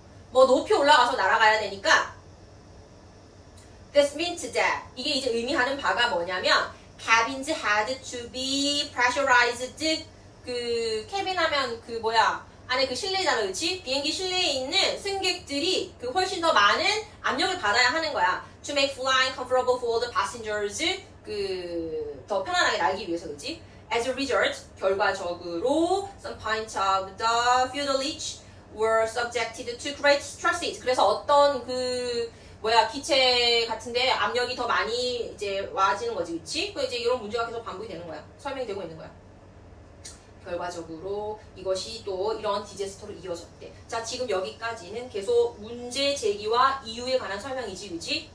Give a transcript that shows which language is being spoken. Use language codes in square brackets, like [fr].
[ko] 뭐 높이 올라가서 날아가야 되니까 [en] This means that [ko] 이게 이제 의미하는 바가 뭐냐면 [en] cabins had to be pressurized. [ko] 그 캐빈 하면 그 뭐야 안에 그 실내잖아, 그렇지? 비행기 실내에 있는 승객들이 그 훨씬 더 많은 압력을 받아야 하는 거야. [en] To make flying comfortable for the passengers. [ko] 그 더 편안하게 날기 위해서, 그렇지? [en] As a result, [ko] 결과적으로 [en] some points of the fuselage were subjected to great stresses. [ko] 그래서 어떤 그 뭐야 기체 같은데 압력이 더 많이 이제 와지는 거지, 그렇지? 그 이제 이런 문제가 계속 반복이 되는 거야. 설명이 되고 있는 거야. 결과적으로 이것이 또 이런 디제스터로 이어졌대. 자, 지금 여기까지는 계속 문제 제기와 이유에 관한 설명이지, 그지?